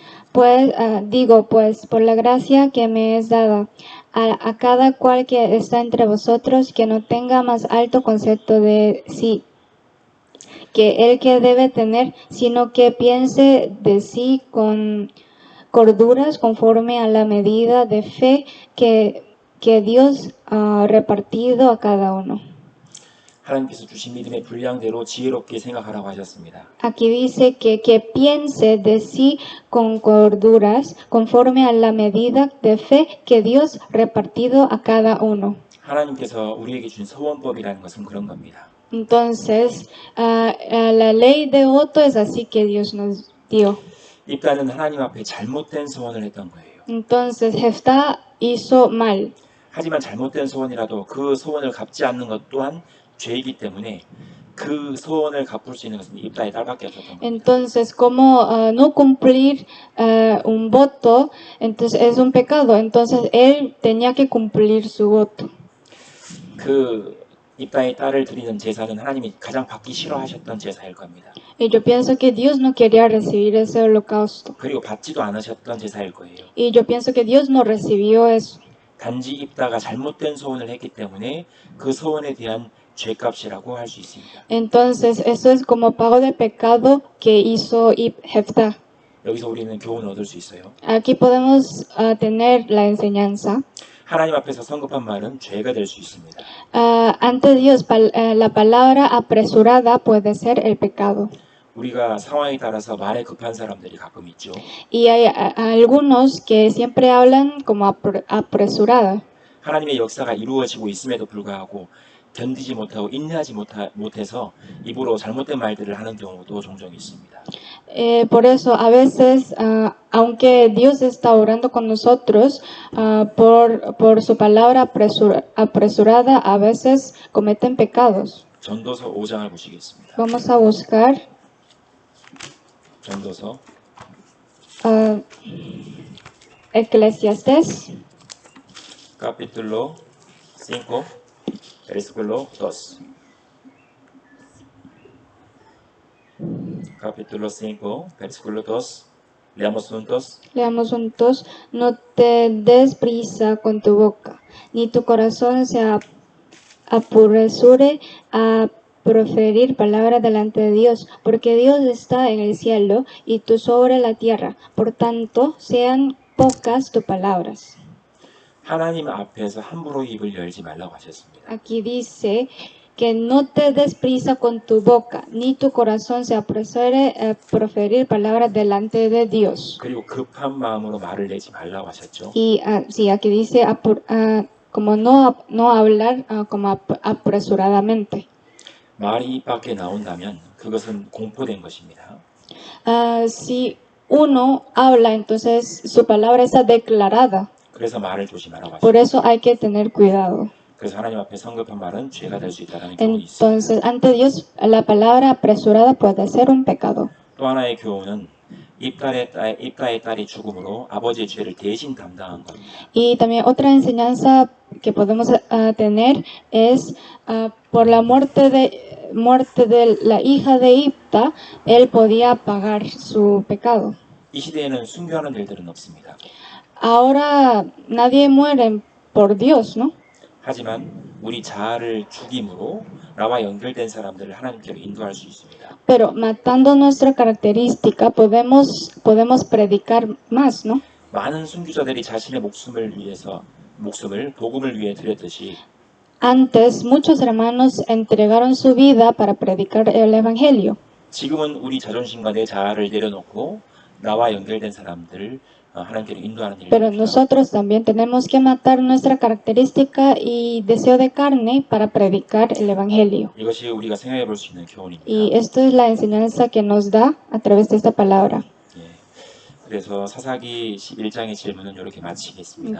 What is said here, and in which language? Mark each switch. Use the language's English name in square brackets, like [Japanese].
[Spanish] Pues pues por la gracia que me es dada a cada cual que está entre vosotros, que no tenga más alto concepto de sí que el que debe tener, sino que piense de sí con corduras conforme a la medida de fe que Dios ha repartido a cada uno. [Korean] 하나님께서 주신 믿음의 분량대로 지혜롭게 생각하라고 하셨습니다. [Spanish] Aquí dice que piense de sí con corduras, conforme a la medida de fe que Dios repartido a cada uno. [Korean] 하나님께서 우리에게 준 서원법이라는 것은 그런 겁니다. [Spanish] Entonces, la ley de voto es así que Dios nos dio. [Korean] 입다는 하나님 앞에 잘못된 소원을 했던 거예요. [Spanish] Entonces, Jeftá hizo mal. [Korean] 하지만 잘못된 소원이라도 그 소원을 갚지 않는 것 또한 죄이기 때문에 그 소원을 갚을 수 있는 것은 입다의 딸밖에 없었던 겁니다. [Spanish] Entonces, como no cumplir un voto, entonces es un pecado. Entonces, él tenía que cumplir su voto. [Korean] 그 입다의 딸을 드리는 제사는 하나님이 가장 받기 싫어하셨던 제사일 겁니다. [Spanish] Y yo pienso que Dios no quería recibir ese holocausto. [Korean] 그리고 받지도 않으셨던 제사일 거예요. [Spanish] Y yo pienso que Dios no recibió eso. [Korean] 단지 입다가 잘못된 소원을 했기 때문에 그 소원에 대한 죄값이라고 할 수 있습니다. [Spanish] Entonces, eso es como pago de pecado que hizo Jeftá. [Korean] 여기서 우리는 교훈을 얻을 수 있어요. [Spanish] Aquí podemos tener la enseñanza. [Korean] 하나님 앞에서 성급한 말은 죄가 될 수 있습니다. [Spanish] Ante Dios, la palabra apresurada puede ser el pecado. [Korean] 우리가 상황에 따라서 말에 급한 사람들이 가끔 있죠. [Spanish] Y hay algunos que siempre hablan como apresurada. [Korean] 하나님의 역사가 이루어지고 있음에도 불구하고 견디지 못하고 인내하지 못해서 입으로 잘못된 말들을 하는 경우도 종종 있습니다. [Spanish] Por eso, a veces, aunque Dios está orando con nosotros, por su palabra apresurada, a veces cometen pecados. [Korean] 전도서 5장을 보시겠습니다. [Spanish] Vamos a buscar [Korean] 전도서 [Spanish] Eclesiastés, capítulo 5, versículo 2. Capítulo 5, versículo 2. Leamos juntos. leamos juntos, no te des prisa con tu boca, ni tu corazón se apresure a proferir palabra delante de Dios, porque Dios está en el cielo y tú sobre la tierra, por tanto sean pocas tus palabras. [Korean] 하나님 앞에서 함부로 입을 열지 말라고 하셨습니다. [Spanish] Aquí dice que no te des prisa con tu boca, ni tu corazón se apresure a proferir palabras delante de Dios. [Korean] 그리고 급한 마음으로 말을 내지 말라고 하셨죠. [Spanish] Y sí, aquí dice como no hablar como apresuradamente. [Korean] 말이 입 밖에 나온다면 그것은 공포된 것입니다. [Spanish] Si uno habla, entonces su palabra está declarada. [Korean] 그래서 말을 조심하라고 [Spanish] Por [Korean] 하셨죠. [Spanish] eso hay que tener cuidado. [Korean] 그래서 하나님 앞에 성급한 말은 죄가 될 수 있다는 교훈이 있습니다. [Spanish] Entonces, ante Dios, la palabra apresurada puede ser un pecado. [Korean] 또 하나의 교훈은 입다의 딸이 죽음으로 아버지의 죄를 대신 담당한 겁니다. [Spanish] Y también otra enseñanza que podemos tener es por la muerte de la hija de Ipta, él podía pagar su pecado. [Korean] 이 시대에는 순교하는 일들은 없습니다. [Spanish] Ahora nadie muere por Dios, ¿no? [Korean] 하지만 우리 자아를 죽임으로 나와 연결된 사람들을 하나님께로 인도할 수 있습니다. [Spanish] Pero matando nuestra característica podemos predicar más, ¿no? [Korean] 많은 순교자들이 자신의 목숨을 복음을 위해 드렸듯이 [Spanish] Antes muchos hermanos entregaron su vida para predicar el evangelio. [Korean] 지금은 우리 자존심과 내 자아를 내려놓고 나와 연결된 사람들을 하나님께로 인도하는 일이 [Spanish] Pero [Korean] 됩니다. [Spanish] nosotros también tenemos que matar nuestra característica y deseo de carne para predicar el evangelio. [Korean] 이것이 우리가 생각해 볼 수 있는 교훈입니다. [Spanish] Y esto es la enseñanza que nos da a través de esta palabra. [Korean] 예. 그래서 사사기 11장의 질문은 이렇게 마치겠습니다.